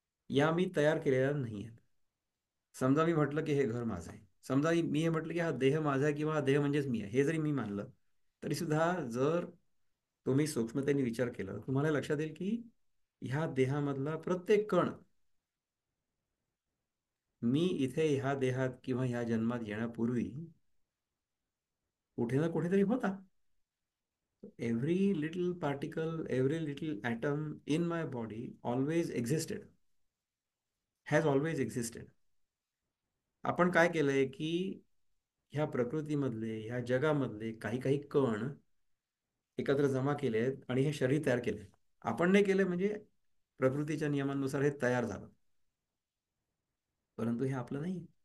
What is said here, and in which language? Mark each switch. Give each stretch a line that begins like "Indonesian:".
Marathi: या मी तयार केलेल्या नाही आहेत. समजा मी म्हटलं की हे घर माझं आहे, समजा मी हे म्हटलं की हा देह माझा आहे किंवा हा देह म्हणजेच मी आहे, हे जरी मी मानलं तरी सुद्धा जर तुम्ही सूक्ष्मतेने विचार केला तुम्हाला लक्षात येईल की ह्या देहामधला प्रत्येक कण मी इथे ह्या देहात किंवा ह्या जन्मात येण्यापूर्वी कुठे ना कुठेतरी होता.
English: Every little particle, every little atom in my body always existed, has always existed.
Marathi: आपण काय केलंय की ह्या प्रकृतीमधले, ह्या जगामधले काही काही कण एकत्र जमा केले आहेत आणि हे शरीर तयार केले. आपण नाही केले म्हणजे प्रकृतीच्या नियमांनुसार हे तयार झालं, परंतु हे आपलं नाही.